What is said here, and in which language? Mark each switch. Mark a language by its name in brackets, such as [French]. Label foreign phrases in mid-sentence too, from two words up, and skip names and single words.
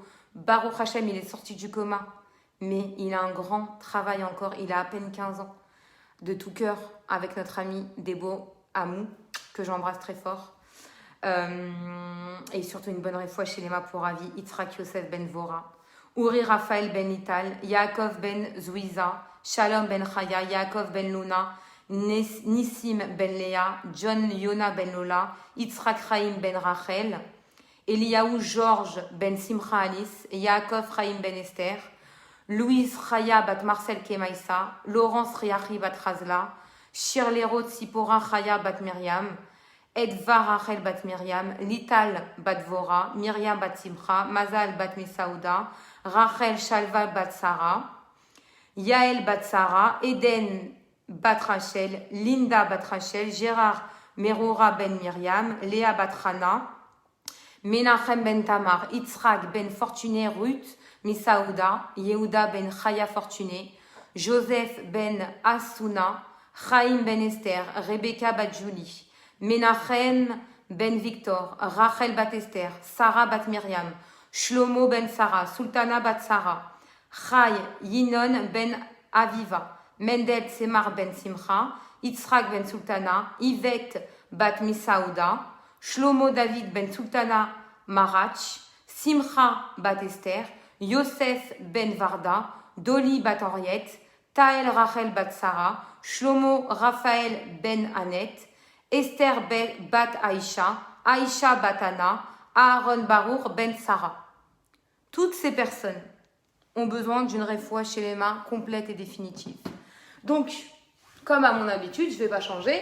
[Hebrew] Baruch Hashem, [French] il est sorti du coma, mais il a un grand travail encore, il a à peine 15 ans. De tout cœur, avec notre ami Debo Amou, que j'embrasse très fort. Et surtout une bonne refoua chez les pour Avi Yitzhak Yosef Ben Vora. Uri Raphaël Ben Ital, Yaakov Ben Zouiza, Shalom Ben Chaya, Yaakov Ben Luna, Nissim Ben Léa, John Yona Ben Lola, Yitzhak Chaim Ben Rachel, Eliaou Georges Ben Simcha Alice, Yaakov Chaim Ben Esther, Louise Chaya Bat Marcel Kemaïsa, Laurence Riachi Bat Razla, Shirley Roth Sipora Chaya Bat Myriam, Edva Rachel Bat Myriam, Lital Bat Vora, Myriam Bat Simcha, Mazal Bat Misaouda, Rachel Shalva Bat Sarah, Yael Bat Sarah, Eden Bat Rachel, Linda Bat Rachel, Gérard Merora Ben Myriam, Léa Bat Rana, Menachem Ben Tamar, Yitzhak Ben Fortuné Ruth, Misaouda, Yehuda Ben Chaya Fortuné, Joseph Ben Asuna, Chaim Ben Esther, Rebecca Bat Julie, Menachem Ben Victor, Rachel Bat Esther, Sarah Bat Myriam, Shlomo Ben Sarah, Sultana Bat Sarah, Chai Yinon Ben Aviva, Mendel Semar Ben Simcha, Yitzhak Ben Sultana, Yvette Bat Misaouda, Shlomo David Ben Sultana Marach, Simcha bat Esther, Yosef ben Varda, Doli bat Henriette, Taël Rachel bat Sarah, Shlomo Raphaël ben Annette, Esther bat Aïcha, Aïcha bat Anna, Aaron Baruch ben Sarah. Toutes ces personnes ont besoin d'une réfoua chez les mains complète et définitive. Donc, comme à mon habitude, je ne vais pas changer.